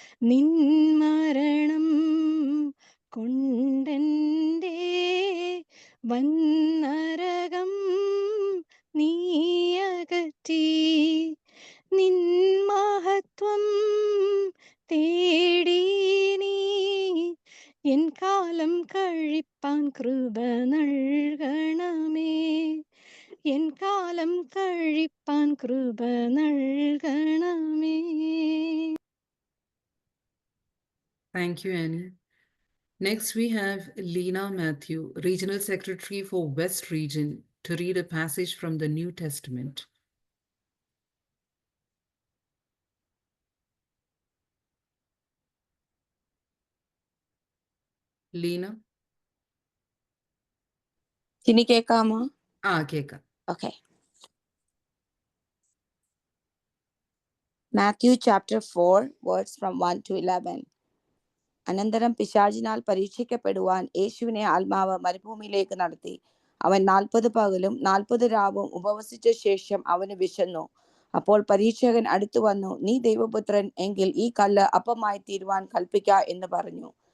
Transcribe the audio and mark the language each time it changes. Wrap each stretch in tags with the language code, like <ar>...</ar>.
<ml>നിൻ മരണം കൊണ്ടെൻ്റെ വന്നരകം നീയകറ്റി, നിൻ മഹത്വം തേടി നീ എൻ കാലം കഴിപ്പാൻ കൃപ നൽകണമേ, എൻ കാലം കഴിപ്പാൻ കൃപ നൽകണമേ.</ml> <en>Thank you, Annie. Next, we have Lena Matthew, Regional Secretary for West Region, to read a passage from the New Testament. Lena?</en> <ml>ഇനി കേൾക്കാമോ? കേൾക്കാം.</ml> <en>Okay. Matthew chapter 4 words from 1 to 11.</en> <ml>അനന്തരം പിശാചിനാൽ പരീക്ഷിക്കപ്പെടുവാൻ യേശുവിനെ ആത്മാവ് മരുഭൂമിയിലേക്ക് നടത്തി. അവൻ 40 പകലും 40 രാവും ഉപവസിച്ച ശേഷം അവന് വിശന്നു. അപ്പോൾ പരീക്ഷകൻ അടുത്തു വന്നു, നീ ദൈവപുത്രൻ എങ്കിൽ ഈ കല്ല് അപ്പമായി തീരുവാൻ കൽപ്പിക്ക എന്ന് പറഞ്ഞു.</ml>